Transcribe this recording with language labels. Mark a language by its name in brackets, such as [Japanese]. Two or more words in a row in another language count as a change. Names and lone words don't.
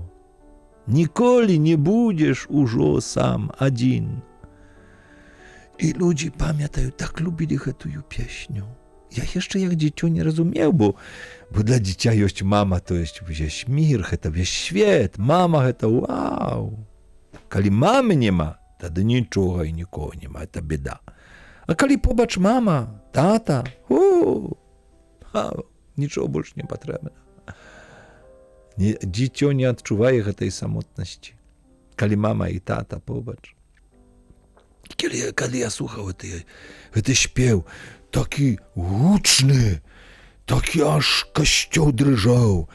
[Polish] Nigdy nie będziesz już sam, один. I ludzie pamiętają, tak lubili tę pieśnię. Ja jeszcze jak dziecię nie rozumiał, bo dla dziecię jest mama, to jest [Russian] весь мир, [Polish] to wieś świat, mama to wow. Kiedy mamy nie ma, [Belarusian] тады нічога і нікого няма, [Russian] это беда. [Belarusian] А калі побач мама, тата, нічого больш не патрэбна. Дзіцё не адчувае гэтай самотнасці, калі мама і тата побач. Калі я слухаў гэты спеў, такі гучны, такі аж касцёл дрыжаў.